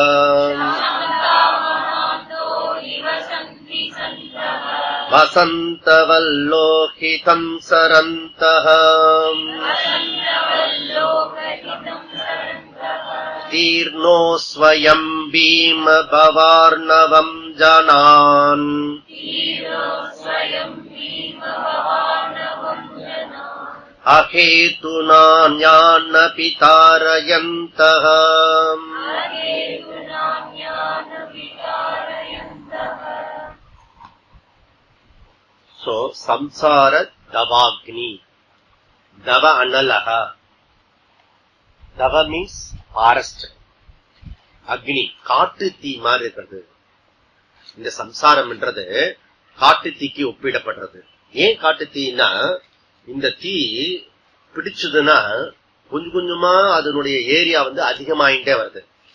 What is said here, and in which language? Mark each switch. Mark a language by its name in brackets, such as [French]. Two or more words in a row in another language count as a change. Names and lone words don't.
[Sanskrit] वसन्तवल्लोकहितं चरन्तः तीर्णाः स्वयं भीम भवार्णवं जनान् अहेतुना अन्यानपि तारयन्तः. [English] So, [Sanskrit] samsara davagni. Dava analaha. [English] Dava means forest. [Tamil] Agni, காட்டு தீ மாதிரி இருக்கிறது. இந்த சம்சாரம் என்றது காட்டு தீக்கு ஒப்பிடப்படுறது. ஏன் காட்டு தீனா, இந்த தீ பிடிச்சதுன்னா கொஞ்சம் கொஞ்சமா அதனுடைய ஏரியா அதிகமாயிட்டே வருது.